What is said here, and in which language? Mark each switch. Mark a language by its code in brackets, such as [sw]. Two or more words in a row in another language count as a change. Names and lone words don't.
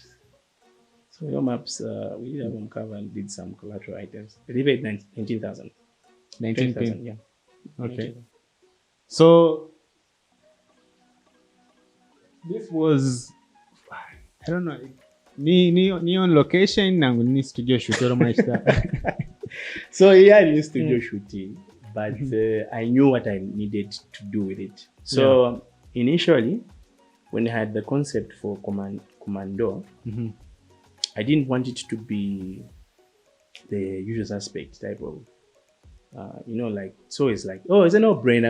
[en] So Your Maps, we did album cover and did some collateral items. I did 19,000. 19,000, yeah. Okay. 19,000. So this was, I don't know, ni on location [bem] nangu ni [en] studio shoot or much that. So yeah, I used studio shooting, but I knew what I needed to do with it. So initially, when I had the concept for commando, I didn't want it to be the usual suspect type of, like, so it's like, oh, it's a no-brainer.